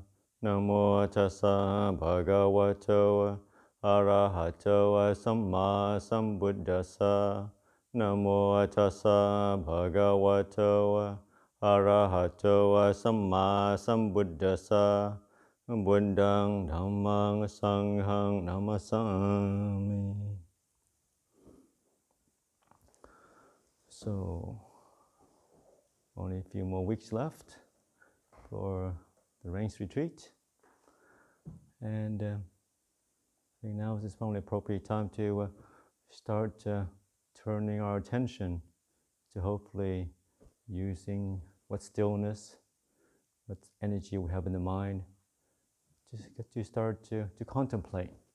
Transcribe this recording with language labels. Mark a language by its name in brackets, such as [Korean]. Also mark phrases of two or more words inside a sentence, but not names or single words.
[Pali] Namo tassa bhagavato arahato samma sambuddhassa. Namo tassa bhagavato arahato samma sambuddhassa. Buddhang dhammang sanghang namasami. [English] So, only a few more weeks left for the rains retreat. And I think now is probably appropriate time to start turning our attention to hopefully using what stillness, what energy we have in the mind, just get to start to contemplate,